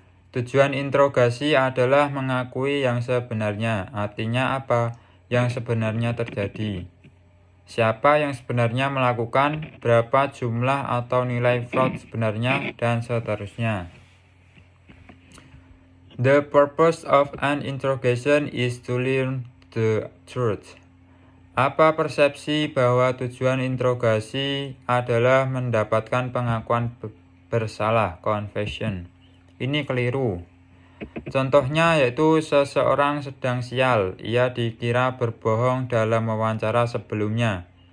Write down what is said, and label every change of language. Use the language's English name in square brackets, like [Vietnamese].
[Indonesian] Tujuan interogasi adalah mengakui yang sebenarnya. Artinya apa yang sebenarnya terjadi? Siapa yang sebenarnya melakukan, berapa jumlah atau nilai fraud sebenarnya, dan seterusnya. [English] The purpose of an interrogation is to learn the truth. [Indonesian] Apa persepsi bahwa tujuan interogasi adalah mendapatkan pengakuan bersalah, confession? Ini keliru. Contohnya yaitu seseorang sedang sial, ia dikira berbohong dalam wawancara sebelumnya.